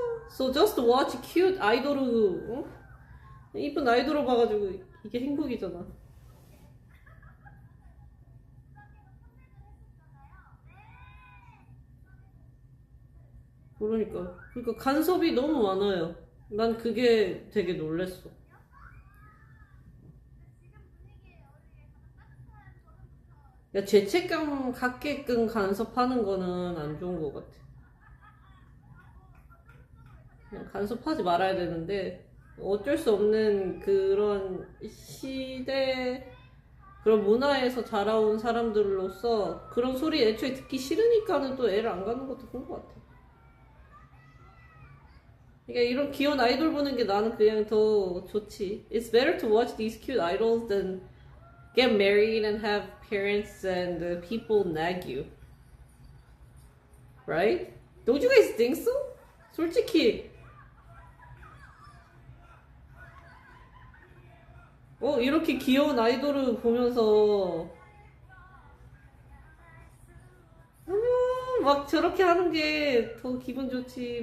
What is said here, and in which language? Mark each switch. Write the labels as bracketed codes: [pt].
[en] So just to watch cute idol [ko] 이쁜 아이돌을 봐가지고 이게 행복이잖아. 그러니까 간섭이 너무 많아요. 난 그게 되게 놀랬어. 야, 죄책감 갖게끔 간섭하는 거는 안 좋은 것 같아. 그냥 간섭하지 말아야 되는데 어쩔 수 없는 그런 시대, 그런 문화에서 자라온 사람들로서 그런 소리 애초에 듣기 싫으니까는 또 애를 안 가는 것도 그런 것 같아. 그러니까 이런 귀여운 아이돌 보는 게 나는 그냥 더 좋지. [en] It's better to watch these cute idols than get married and have parents and people nag you. Right? Don't you guys think so? [ko] 솔직히 이렇게 귀여운 아이돌을 보면서 막 저렇게 하는 게 더 기분 좋지.